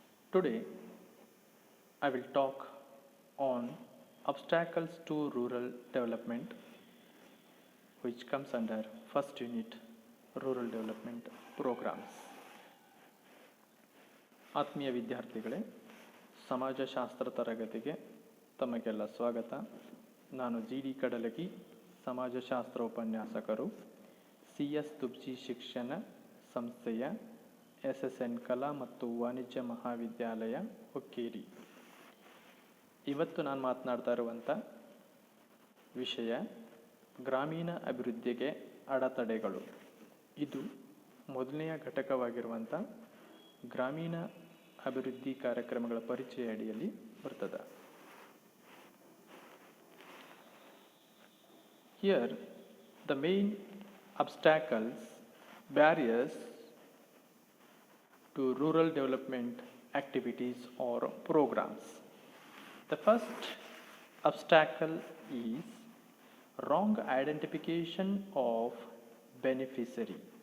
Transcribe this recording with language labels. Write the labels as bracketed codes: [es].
[en] Today, I will talk on obstacles to rural development, which comes under first unit rural development programmes. [kn] ಆತ್ಮೀಯ ವಿದ್ಯಾರ್ಥಿಗಳೇ, ಸಮಾಜಶಾಸ್ತ್ರ ತರಗತಿಗೆ ತಮಗೆಲ್ಲ ಸ್ವಾಗತ. ನಾನು ಜಿ.ಡಿ. ಕಡಲಗಿ, ಸಮಾಜಶಾಸ್ತ್ರ ಉಪನ್ಯಾಸಕರು, ಸಿ.ಎಸ್. ತುಬ್ಜಿ ಶಿಕ್ಷಣ ಸಂಸ್ಥೆಯ SSN ಕಲಾ ಮತ್ತು ವಾಣಿಜ್ಯ ಮಹಾವಿದ್ಯಾಲಯ ಹುಕ್ಕೇರಿ. ಇವತ್ತು ನಾನು ಮಾತನಾಡ್ತಾ ಇರುವಂಥ ವಿಷಯ ಗ್ರಾಮೀಣ ಅಭಿವೃದ್ಧಿಗೆ ಅಡೆತಡೆಗಳು. ಇದು ಮೊದಲನೆಯ ಘಟಕವಾಗಿರುವಂಥ ಗ್ರಾಮೀಣ ಅಭಿವೃದ್ಧಿ ಕಾರ್ಯಕ್ರಮಗಳ ಪರಿಚಯ ಅಡಿಯಲ್ಲಿ ಬರ್ತದೆ. [en] Here the main obstacles, barriers to rural development activities or programs. The first obstacle is wrong identification of beneficiary.